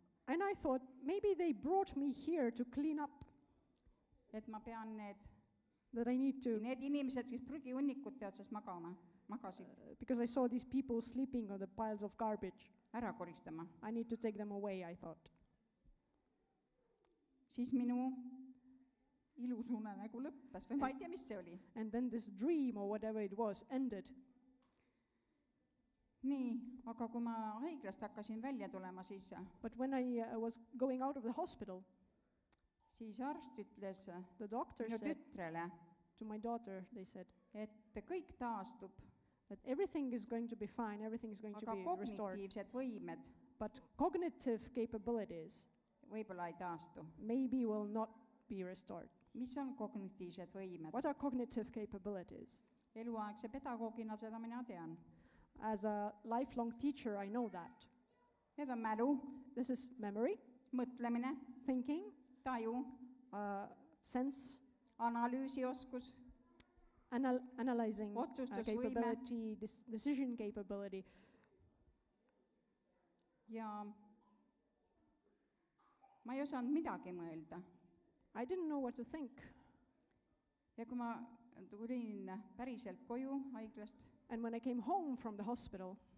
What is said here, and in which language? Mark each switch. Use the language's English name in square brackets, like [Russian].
[English] And I thought, maybe they brought me here to clean up, [Estonian] et ma pean [English] that I need to, [Estonian] need inimesed, kes prügihunnikute otsas magasid, [English] because I saw these people sleeping on the piles of garbage. [Estonian] ära koristama. [English] I need to take them away, I thought. [Estonian] Siis minu ilus unenägu lõppes või ma ei tea, mis see oli. [English] And then this dream or whatever it was ended. [Estonian] Nii, aga kui ma haiglast hakkasin välja tulema, [English] But when I was going out of the hospital, [Estonian] siis arst ütles [English] the doctor [Estonian] minu [English] said [Estonian] tütrele, [English] to my daughter, they said, [Estonian] et kõik taastub, [English] that everything is going to be fine, everything is going to [Estonian] aga [English] be restored. [Estonian] kognitiivsed võimed [English] but cognitive capabilities [Estonian] võib-olla ei taastu. [English] maybe will not be restored. [Estonian] mis on kognitiivsed võimed? [English] What are cognitive capabilities? [Estonian] eluaegse pedagoogina seda mina tean. [English] As a lifelong teacher, I know that. [Estonian] Need on mälu, [English] This is memory, [Estonian] mõtlemine, [English] thinking, [Estonian] taju, [English] sense, [Estonian] analüüsioskus, [English] analyzing [Estonian] Otsustusvõime. [English] capability, decision capability. [Estonian] ja ma ei osanud midagi mõelda. [English] I didn't know what to think. [Estonian] Ja kui ma tulin päriselt koju haiglast, [English] And when I came home from the hospital,